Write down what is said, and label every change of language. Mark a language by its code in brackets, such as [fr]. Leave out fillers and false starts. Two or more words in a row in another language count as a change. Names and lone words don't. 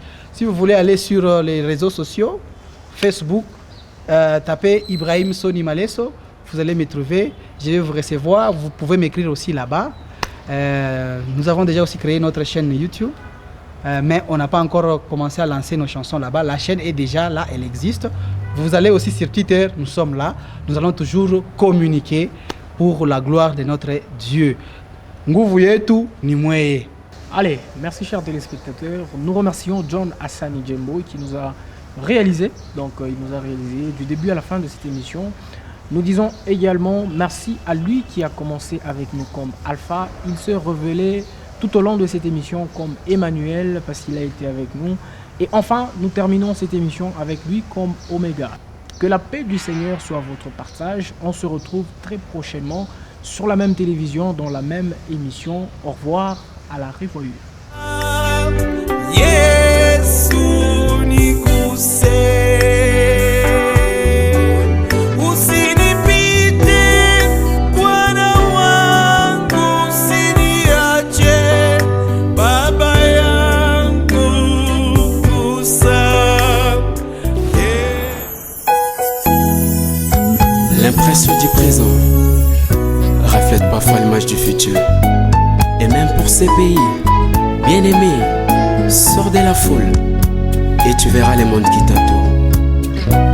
[fr] Si vous voulez aller sur les réseaux sociaux, Facebook, tapez Ibrahim Soni Malesso, vous allez me trouver, je vais vous recevoir, vous pouvez m'écrire aussi là-bas. Nous avons déjà aussi créé notre chaîne YouTube, mais on n'a pas encore commencé à lancer nos chansons là-bas. La chaîne est déjà là, elle existe. Vous allez aussi sur Twitter, nous sommes là. Nous allons toujours communiquer pour la gloire de notre Dieu. [sw] Nguvu yetu ni mweye. [fr] Allez, merci chers téléspectateurs. Nous remercions John Hassani Djembo qui nous a réalisé. Donc il nous a réalisé du début à la fin de cette émission. Nous disons également merci à lui qui a commencé avec nous comme Alpha. Il se révélait tout au long de cette émission comme Emmanuel parce qu'il a été avec nous. Et enfin, nous terminons cette émission avec lui comme Omega. Que la paix du Seigneur soit votre partage. On se retrouve très prochainement sur la même télévision, dans la même émission. Au revoir, à la révolue. [sw] Yesu niguse, usinipite Bwana wangu, usiniache Baba yangu, gusa. [fr] L'impression du présent reflète parfois l'image du futur. Et même pour ces pays, bien-aimé, sors de la foule et tu verras le monde qui t'entoure.